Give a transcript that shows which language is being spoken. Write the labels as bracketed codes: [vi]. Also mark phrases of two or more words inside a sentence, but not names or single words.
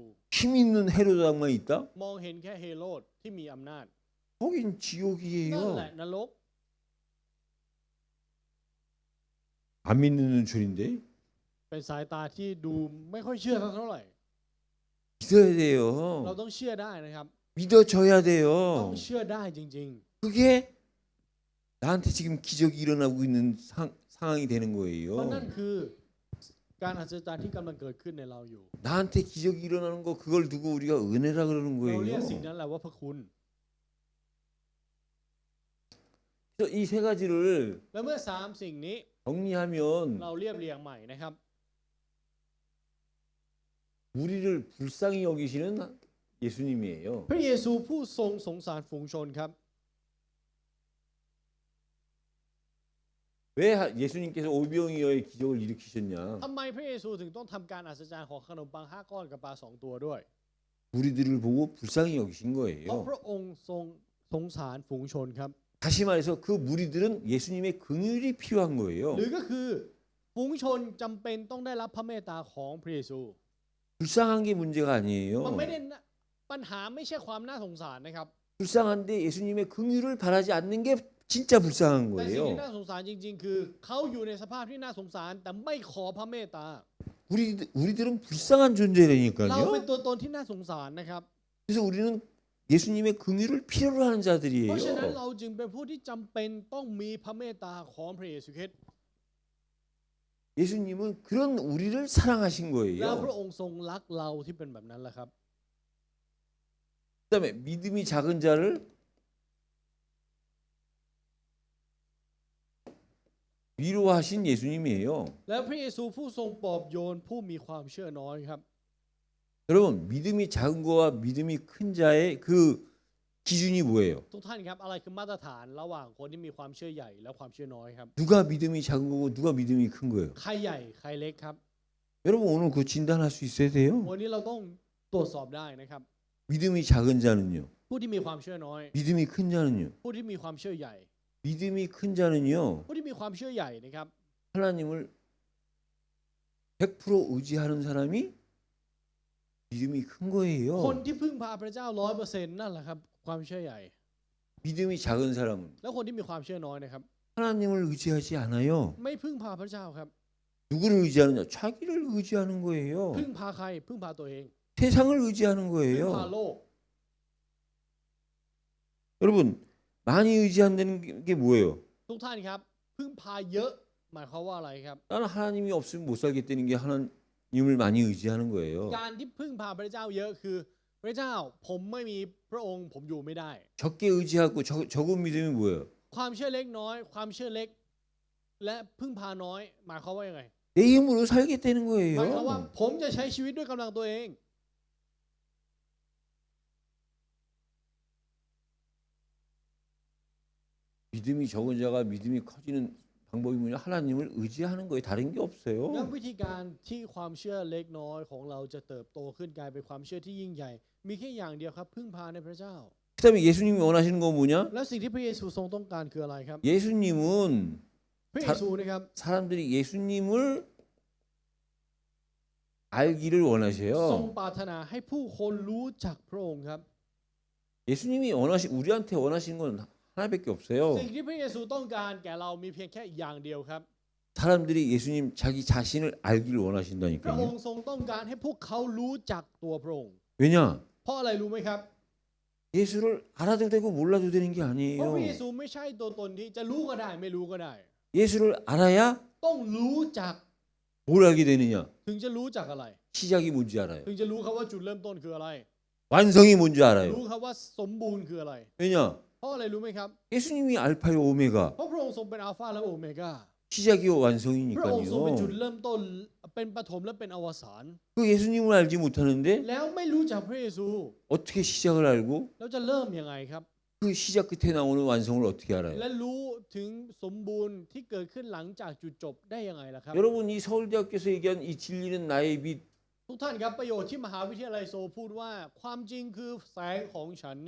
[ko] 힘 있는 헤로당만 있다? [th] มองเห็นแค่เฮโรดที่มีอำนาจ [ko] 거긴 [th] นั่นแหละ [ko] 지옥이에요. [th] นรก [ko] 안 믿는 눈초리인데 [th] เป็นสายตาที่ดูไม่ค่อยเชื่อเท่าไหร่ [ko] 믿어야 [th] เรา [ko] 돼요. [th] ต้องเชื่อได้นะครับ [ko] 믿어줘야 [th] ต้อง [ko] 돼요. [th] เชื่อได้จริง [ko] 그게 나한테 지금 기적이 일어나고 있는 상황이 되는 [th] ๆ เพราะ [ko] 거예요. [th] นั่นคือการอัศจรรย์ที่กำลังเกิดขึ้นในเราอยู่ [ko] 나한테 기적이 일어나는 거 그걸 두고 우리가 은혜라 그러는 [th] เราเรียก [ko] 거예요. [th] สิ่งนั้นแหละว่าพระคุณ [ko] 그래서 이 세 가지를 [th] แล้วเมื่อสามสิ่งนี้ [ko] 정리하면 [th] เราเรียบเรียงใหม่นะครับ [ko] 우리를 불쌍히 여기시는 예수님이에요. [th] พระเยซูผู้ทรงสงสารฝูงชนครับ [ko] 왜 예수님께서 오병이어의 기적을 일으키셨냐? [th] ทำไมพระเยซูถึงต้องทำการอัศจรรย์ของขนมปัง5 ก้อนกับปลา2 ตัวด้วย [ko] 우리들을 보고 불쌍히 여기신 [th] เพราะ [ko] 거예요. [th] พระองค์ทรงสงสารฝูงชนครับ [ko] 다시 말해서 그 무리들은 예수님의 긍휼이 필요한 거예요. [th] หรือก็คือฝูงชนจำเป็นต้องได้รับพระเมตตาของพระเยซู [ko] 불쌍한 게 문제가 [th] มัน [ko] 아니에요. [th] ไม่ได้ปัญหาไม่ใช่ความน่าสงสารนะครับ [ko] 불쌍한데 예수님의 긍휼을 바라지 않는 게 진짜 불쌍한 [th] แต่สิ่งที่ [ko] 거예요. [th] น่าสงสารจริง ๆ คือเขาอยู่ในสภาพที่น่าสงสารแต่ไม่ขอพระเมตตา [ko] 우리들은 불쌍한 [th] เรา [ko] 존재라니까요. [th] เป็นตัวตนที่น่าสงสารนะครับ [ko] 그래서 우리는 예수님의 긍휼을 필요로 하는 [th] เพราะฉะนั้น [ko] 자들이에요. [th] เราจึงเป็นผู้ที่จำเป็นต้องมีพระเมตตาของพระเยซูคริสต์ [ko] 예수님은 그런 우리를 사랑하신 [th] แล้วพระ [ko] 거예요. [th] องค์ทรงรักเราที่เป็นแบบนั้นแหละครับ [ko] 그다음에 믿음이 작은 자를 위로하신 예수님이에요. [th] แล้วพระเยซูผู้ทรงปลอบโยนผู้มีความเชื่อน้อยครับ [ko] 여러분 믿음이 작은 거와 믿음이 큰 자의 그 기준이 뭐예요? [th] ทุกท่านครับอะไรคือมาตรฐานระหว่างคนที่มีความเชื่อใหญ่และความเชื่อน้อยครับ [ko] 누가 믿음이 작은 거고 누가 믿음이 큰 거예요? [th] ใครใหญ่ใครเล็กครับ [ko] 여러분 오늘 그 진단할 수 있어야 돼요. [th] วันนี้เราต้องตรวจสอบได้นะครับ [ko] 믿음이 작은 자는요. [th] ผู้ที่มีความเชื่อน้อย [ko] 믿음이 큰 자는요. [th] ผู้ที่มีความเชื่อใหญ่ [ko] 믿음이 큰 자는요. [th] ผู้ที่มีความเชื่อใหญ่นะครับ [ko] 하나님을 100% 의지하는 사람이 믿음이 큰 [th] คน [ko] 거예요. [th] ที่พึ่งพาพระเจ้า 100% นั่นแหละครับความเชื่อใหญ่ [ko] 믿음이 작은 사람은 [th] แล้วคนที่มีความเชื่อน้อยนะครับ [ko] 하나님을 의지하지 않아요. [th] ไม่พึ่งพาพระเจ้าครับ [ko] 누구를 의지하느냐? 자기를 의지하는 거예요. [th] พึ่งพาใครพึ่งพาตัวเอง [ko] 세상을 의지하는 [th] พึ่งพา [ko] 거예요. [th] โลก [ko] 여러분 많이 의지한다는 게 뭐예요? [th] ทุกท่านครับพึ่งพาเยอะหมายความว่าอะไรครับ [ko] 나는 하나님이 없으면 못 살겠다는 게 하나님을 많이 의지하는 거예요. [th] การที่พึ่งพาพระเจ้าเยอะคือ พระเจ้าผมไม่มีพระองค์ผมอยู่ไม่ได้ [ko] 적게 의지하고 적은 믿음이 뭐예요? [th] ความเชื่อเล็กน้อย ความเชื่อเล็ก และพึ่งพาน้อย หมายความว่ายังไง [ko] 내 힘으로 살겠다는 [th] หมายความว่า [ko] 거예요. [th] ผมจะใช้ชีวิตด้วยกำลังตัวเอง [ko] 믿음이 적은 자가 믿음이 커지는 방법이 뭐냐? 하나님을 의지하는 거예요. 다른 게 [th] งั้น [ko] 없어요. [th] วิธีการที่ความเชื่อเล็กน้อยของเราจะเติบโตขึ้นกลายเป็นความเชื่อที่ยิ่งใหญ่ มีแค่อย่างเดียวครับ พึ่งพาในพระเจ้า [ko] 그다음에 예수님이 원하시는 건 뭐냐? [th] แล้วสิ่งที่พระเยซูทรงต้องการคืออะไรครับ [ko] 예수님은 [th] พระเยซูนะครับ [ko] 사람들이 예수님을 알기를 [th] ทรง [ko] 원하셔요. [th] ปรารถนาให้ผู้คนรู้จักพระองค์ครับ [ko] 예수님이 우리한테 원하시는 건 하나밖에 없어요. [th] สิ่งที่พระเยซูต้องการแก่เรามีเพียงแค่อย่างเดียวครับ [ko] 사람들이 예수님 자기 자신을 알기를 [th] พระอง [ko] 원하신다니까요. [th] ค์ทรงต้องการให้พวกเขารู้จักตัวพระองค์ [ko] 왜냐? [th] เพราะอะไรรู้ไหมครับ [ko] 예수를 알아도 되고 몰라도 되는 게 [th] เพราะพระเย [ko] 아니에요. [th] ซูไม่ใช่ตัวตนที่จะรู้ก็ได้ไม่รู้ก็ได้ [ko] 예수를 알아야 [th] ต้องรู้จัก [ko] 뭘 알게 되느냐? [th] ถึงจะรู้จักอะไร [ko] 시작이 뭔지 알아요. [th] ถึงจะรู้ครับว่าจุดเริ่มต้นคืออะไร [ko] 완성이 뭔지 알아요. [th] รู้ครับว่าสมบูรณ์คืออะไร [ko] 왜냐? [th] เพราะอะไรรู้ไหมครับ [ko] 예수님이 알파요 오메가 [th] เพราะพระองค์ทรงเป็นอัลฟาและโอเมก้า [ko] 시작이요 [th] พระองค์ทรงเป็นจุด [ko] 완성이니까요. [th] เริ่มต้นเป็นปฐมและเป็นอวสาน [ko] 그 예수님을 알지 못하는데 [th] แล้วไม่รู้จักพระเยซู [ko] 어떻게 시작을 알고 [th] แล้วจะเริ่มยังไงครับ [ko] 그 시작 끝에 나오는 완성을 어떻게 알아요? [th] และรู้ถึงสมบูรณ์ที่เกิดขึ้นหลังจากจุดจบได้ยังไงล่ะครับ [ko] 여러분 이 서울대학교에서 얘기한 이 진리는 나의 빛 [th] ทุกท่านครับประโยชน์ที่มหาวิทยาลัยโซพูดว่าความจริงคือแสงของฉันเนี่ย